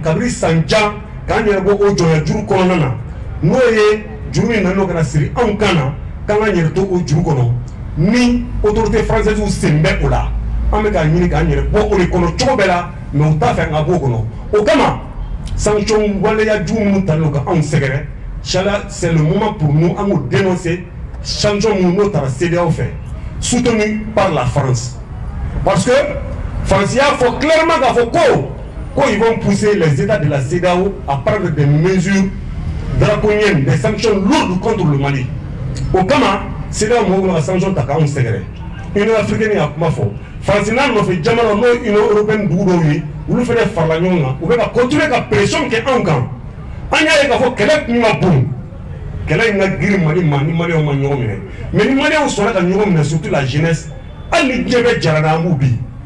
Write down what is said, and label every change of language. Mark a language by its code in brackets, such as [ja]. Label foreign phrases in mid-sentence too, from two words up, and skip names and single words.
[bm] kabini san jan k'an yɛrɛ bɔ o jɔnya juru kɔnɔna na n'o ye juru min nana o kana siri anw kan na k'an ka yɛrɛ to o juru kɔnɔ ni autorité française sen bɛ o la an bɛ k'a ɲini k'an yɛrɛ bɔ o de kɔnɔ cogo bɛɛ la mais u t'a fɛ an ka bɔ o kɔnɔ o kama sanction waleya jugu minnu talen don ka anw sɛgɛrɛ [fr] c'est le moment pour nous [bm] an k'o dénoncer sanction minnu n'o taara CEDEAO fɛ soutenu [fr] par la France parce que France [bm] y'a fɔ clairement k'a fɔ ko [fr] ils vont pousser les États de la CEDEAO à prendre des mesures draconiennes des sanctions lourdes contre le Mali [bm] o kama CEDEAO mɔgɔw bɛna ka sanction ta k'anw sɛgɛrɛ Union africaine y'a kuma fɔ France n'a nɔfɛ jamana n'o Union européenne dugu dɔw ye olu fana farala ɲɔgɔn kan u bɛ ka continuer ka pression kɛ anw kan an y'a ye k'a fɔ kɛlɛ kun ka bon kɛlɛ in ka girin Mali ma ni maliyɛnw ma ɲɔgɔn minɛ mais ni maliyɛnw sɔnna ka ɲɔgɔn minɛ [fr] surtout la jeunesse [bm] hali ni diɲɛ bɛ jarana an b'u bi